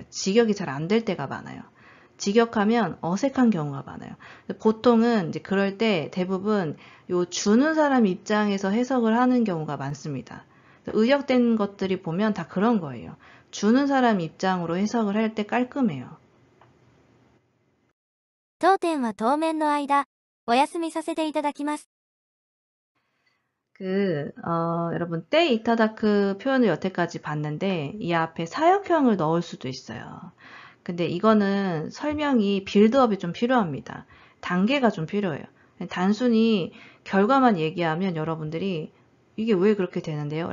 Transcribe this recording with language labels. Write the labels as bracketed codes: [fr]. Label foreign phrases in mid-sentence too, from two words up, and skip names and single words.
[ko] 직역이 잘 안 될 때가 많아요. 직역하면 어색한 경우가 많아요. 보통은 이제 그럴 때 대부분 요 주는 사람 입장에서 해석을 하는 경우가 많습니다. 의역된 것들이 보면 다 그런 거예요. 주는 사람 입장으로 해석을 할 때 깔끔해요. [ja] 当店は当面の間、お休みさせていただきます。 [ko] 여러분, 때 이타다크 표현을 여태까지 봤는데, 이 앞에 사역형을 넣을 수도 있어요. 근데 이거는 설명이 빌드업이 좀 필요합니다. 단계가 좀 필요해요. 단순히 결과만 얘기하면 여러분들이 이게 왜 그렇게 되는데요?